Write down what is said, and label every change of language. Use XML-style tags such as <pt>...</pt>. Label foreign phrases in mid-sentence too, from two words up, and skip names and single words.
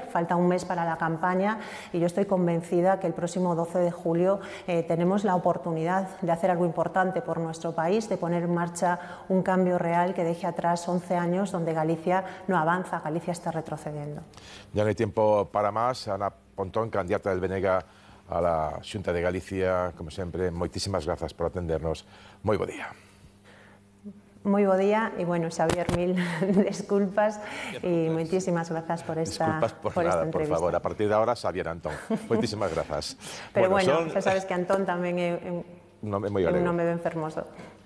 <es>Falta un mes para la campaña y yo estoy convencida que el próximo 12 de julio tenemos la oportunidad de hacer algo importante por nuestro país, de poner en marcha un cambio real que deje atrás 11 años donde Galicia no avanza, Galicia está retrocediendo. Ya no hay tiempo para más. Ana Pontón, candidata del BNG a la Xunta de Galicia,</es> <gl>como sempre, moitísimas grazas por atendernos. Moi bo día. Moi bo día, e bueno, Xavier, mil disculpas e moitísimas grazas por esta</gl> <es>Disculpas por nada,</es> <gl>esta</gl> <es>por</es> <gl>entrevista.</gl> <es>favor. A partir de ahora, Xavier Antón.</es> <gl>Moitísimas grazas. Pero bueno, xa sabes que Antón tamén é un nome ben fermoso.</gl>